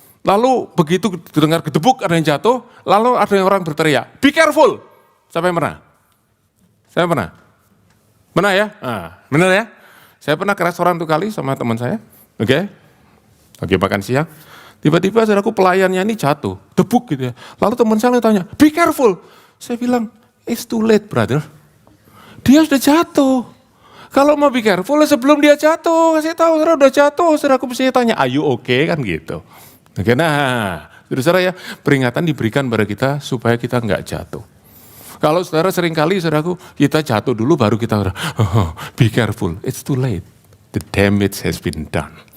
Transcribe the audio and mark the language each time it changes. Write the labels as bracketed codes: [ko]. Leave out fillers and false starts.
[id] Lalu begitu dengar gedebuk ada yang jatuh, lalu ada yang orang berteriak, [en] be careful. [id] Siapa yang pernah? Saya pernah. Benar ya? Benar ya? Saya pernah ke restoran 1 kali sama teman saya. Oke. Lagi makan siang. Tiba-tiba saudaraku pelayannya ini jatuh. Debuk gitu ya. Lalu teman saya tanya, [en] be careful. [id] Saya bilang, [en] it's too late brother. [id] Dia sudah jatuh. Kalau mau [en] be careful [id] sebelum dia jatuh. Kasih tahu saudara udah jatuh. Saudaraku bisa tanya, [en] are you okay? [id] Kan gitu. Oke, nah. Saudara ya, peringatan diberikan pada kita supaya kita nggak jatuh. Kalau saudara seringkali saudaraku, kita jatuh dulu baru kita [en] be careful, it's too late, the damage has been done.